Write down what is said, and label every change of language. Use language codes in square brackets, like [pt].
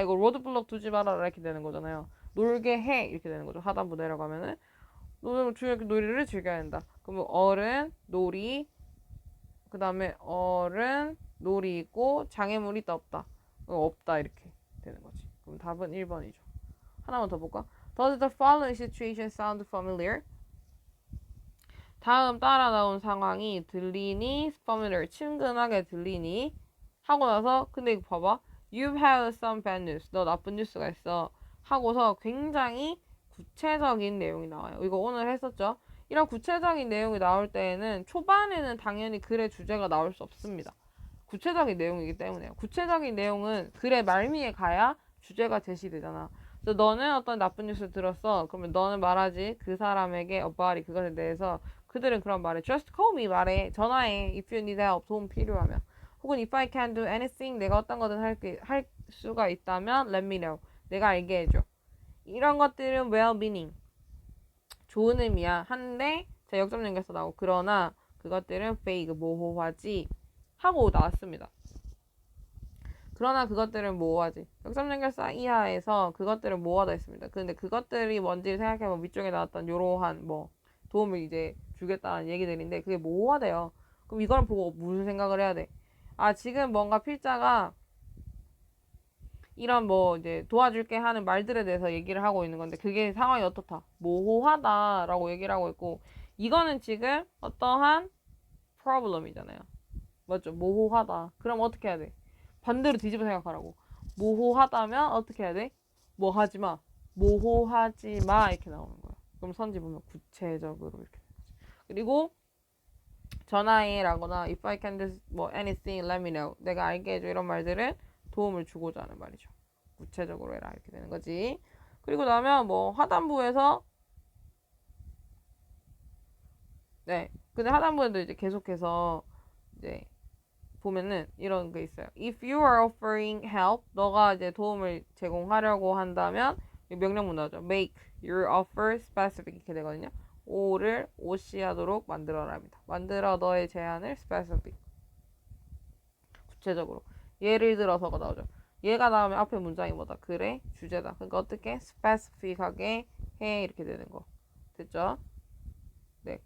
[ko] 이거 로드블럭 두지 말아라 이렇게 되는 거잖아요. 놀게 해 이렇게 되는 거죠. 하단부 내려가면은 놀이를 즐겨야 된다. 그러면 어른 놀이 그 다음에 어른 놀이 있고 장애물이 있다 없다. 없다 이렇게 되는 거지. 그럼 답은 1번이죠. 하나만 더 볼까? [en] Does the following situation sound familiar? [ko] 다음 따라 나온 상황이 들리니 familiar 친근하게 들리니 하고 나서 근데 이거 봐봐. [en] You've had some bad news. [ko] 너 나쁜 뉴스가 있어. 하고서 굉장히 구체적인 내용이 나와요. 이거 오늘 했었죠. 이런 구체적인 내용이 나올 때에는 초반에는 당연히 글의 주제가 나올 수 없습니다. 구체적인 내용이기 때문에요. 구체적인 내용은 글의 말미에 가야 주제가 제시되잖아. 그래서 너는 어떤 나쁜 뉴스를 들었어. 그러면 너는 말하지. 그 사람에게 about 그것에 대해서 그들은 그런 말해. [en] Just call me [ko] 말해. 전화해. [en] If you need help [ko] 도움 필요하면. 혹은 [en] if I can do anything [ko] 내가 어떤 거든 할 수가 있다면 [en] let me know. [ko] 내가 알게 해줘. 이런 것들은 well-meaning 좋은 의미야. 한데 자 역점 연결해서 나오고 그러나 그것들은 fake 모호하지 하고 나왔습니다. 그러나 그것들은 모호하지. 역점 연결사 이하에서 그것들은 모호하다 했습니다. 근데 그것들이 뭔지 생각해보면 위쪽에 나왔던 요러한 뭐 도움을 이제 주겠다는 얘기들인데 그게 모호하대요. 그럼 이걸 보고 무슨 생각을 해야 돼? 아 지금 뭔가 필자가 이런 뭐 이제 도와줄게 하는 말들에 대해서 얘기를 하고 있는 건데 그게 상황이 어떻다? 모호하다라고 얘기를 하고 있고 이거는 지금 어떠한 problem이잖아요. 맞죠? 모호하다. 그럼 어떻게 해야 돼? 반대로 뒤집어 생각하라고. 모호하다면 어떻게 해야 돼? 뭐 하지 마. 모호하지 마 이렇게 나오는 거야. 그럼 선지 보면 구체적으로 이렇게. 그리고 전화해라거나 [en] if I can do 뭐 anything let me know. [ko] 내가 알게 해줘 이런 말들은 도움을 주고자 하는 말이죠. 구체적으로 해라 이렇게 되는 거지. 그리고 나면 뭐 하단부에서 네. 근데 하단부에도 이제 계속해서 이제 보면은 이런 게 있어요. [en] If you are offering help, [ko] 너가 이제 도움을 제공하려고 한다면 명령문 나오죠. [en] Make your offer specific [ko] 이렇게 되거든요. 오를 오시하도록 만들어랍니다. 만들어 너의 제안을 specific 구체적으로. 예를 들어서가 나오죠. 얘가 나오면 앞에 문장이 뭐다? 그래 주제다. 그러니까 어떻게 specific하게 해 이렇게 되는 거 됐죠? 네.